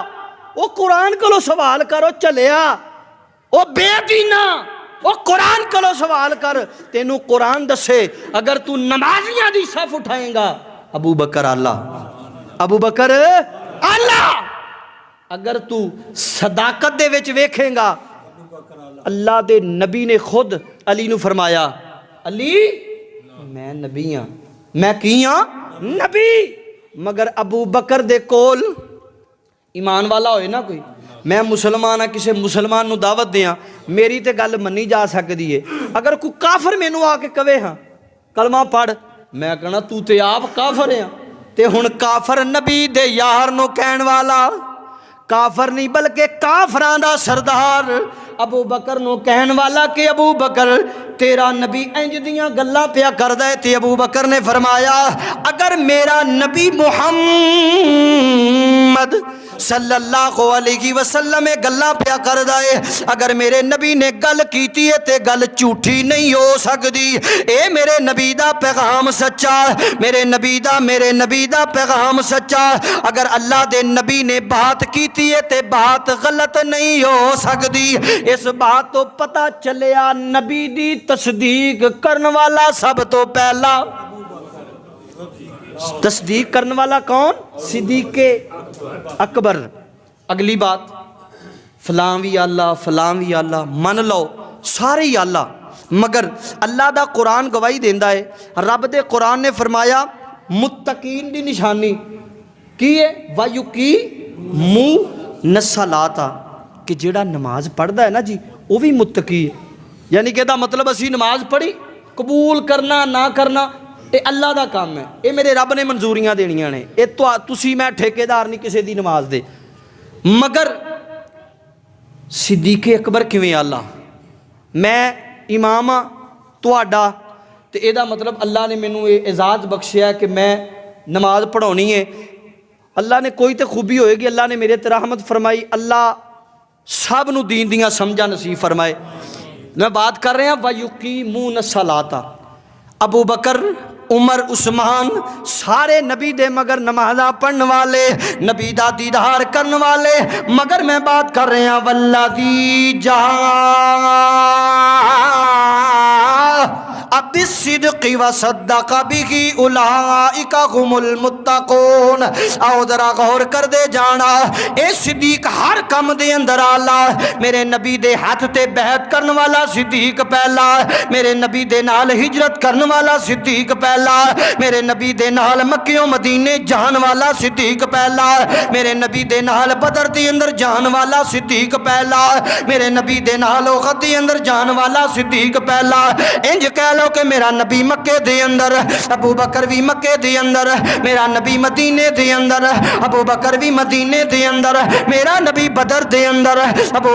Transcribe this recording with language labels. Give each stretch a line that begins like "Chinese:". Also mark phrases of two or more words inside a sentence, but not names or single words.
Punjabi: وہ قرآن کو لو سوال کرو چلیا وہ بے دینا وہ قرآن کو لو سوال کر تینو قرآن دسے اگر تو نمازیاں دی صف اٹھائیں گا ابو بکر اعلیٰ ابو بکر اعلیٰ. اگر تو صداقت دے وچ ویکھیں گا اللہ دے نبی نے خود علی نو فرمایا علی میں نبی ہاں میں کی ہاں نبی. مگر ابو بکر دے کول ایمان والا ہوئے نا کوئی میں مسلمان ہاں کسی مسلمان نو دعوت دیاں میری تے گل منی جا سکتی ہے. اگر کوئی کافر مینوں آ کے کہے ہاں کلمہ پڑھ میں کہنا تو تے آپ کافر ہیں تے ہن کافر نبی دے یار نو کہن والا کافر نہیں بلکہ کافراں دا سردار ابو بکر نو کہن والا کہ ابو بکر تیرا نبی انج دیاں گلاں پیا کردا ہے. تے ابو بکر نے فرمایا اگر میرا نبی محمد صلی اللہ علیہ وسلم گلاں پیا کردا ہے اگر میرے نبی نے گل کیتی ہے تے گل جھوٹھی نہیں ہو سکتی. اے میرے نبی دا پیغام سچا میرے نبی دا پیغام سچا. اگر اللہ دے نبی نے بات کیتی ہے تے بات غلط نہیں ہو سکتی. اس بات تو پتہ چلیا نبی دی تصدیق کرن والا سب تو پہلا تصدیق کرن والا کون؟ صدیق اکبر. اگلی بات فلاں وی اللہ فلاں وی اللہ من لو سارے ہی اللہ مگر اللہ دا قرآن گواہی دیندا ہے. رب دے قرآن نے فرمایا متقین دی نشانی کی ہے
Arabic: وَيُقِيمُونَ الصَّلَاةَ
Punjabi: کہ جیڑا نماز پڑھدا ہے نا جی وہ بھی متقی ہے. یعنی کہ دا مطلب اسی نماز پڑھی قبول کرنا نہ کرنا اے اللہ دا کام ہے. اے میرے رب نے منظوریاں دینیاں نے. اے تسی میں ٹھیکیدار نہیں کسی دی نماز دے. مگر صدیق اکبر کیویں اللہ میں امام ہاں تہاڈا تے اے دا مطلب اللہ نے مینوں اے اعزاز بخشیا ہے کہ میں نماز پڑھانی ہے. اللہ نے کوئی تے خوبی ہوئے گی اللہ نے میرے تے رحمت فرمائی. اللہ سب نو دین دیاں سمجھا نصیب فرمائے.
Urdu: میں بات کر رہے ہیں
Arabic: وَيُقِيمُونَ الصَّلَاةَ
Punjabi: ابو بکر عمر عثمان سارے نبی دے مگر نمازاں پڑھن والے نبی دا دیدار کرن والے. مگر
Urdu: میں بات کر رہے ہیں
Arabic: والذی جاء بالصدق وصدق به اولئک هم المتقون.
Punjabi: آؤ ذرا غور کر دے جانا اے صدیق ہر کم دے اندر آلہ میرے نبی دے ہاتھ تے بیعت کرن والا صدیق پہلا میرے نبی دے نال ہجرت کرن والا صدیق پہلا میرے نبی دے نال مکیوں مدینے جان والا صدیق پہلا میرے نبی دے نال بدر دے اندر جان والا صدیق پہلا میرے نبی دے نال احد دے اندر جان والا صدیق پہلا. انج کہہ لو کہ میرا نبی مکے دے اندر ابو بکر بھی مکے دے اندر میرا نبی مدینے دے اندر ابو بکر بھی مدینے دے اندر میرا نبی بدر دے اندر ابو